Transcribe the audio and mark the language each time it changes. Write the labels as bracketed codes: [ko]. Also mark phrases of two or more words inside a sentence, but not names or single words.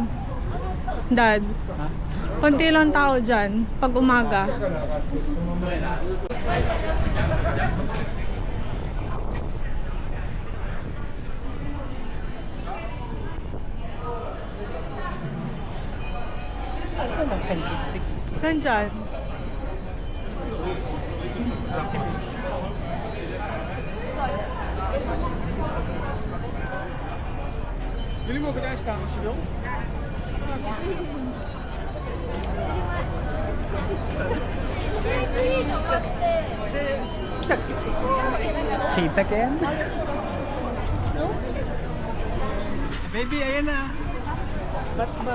[tl] Dad. Konti lang tao dyan. Pag umaga. Saan ang selfie stick? Nandyan. [nl] Jullie mogen daar staan als je wil. [en] Shades again? [tl] Baby, ayan na. Batman.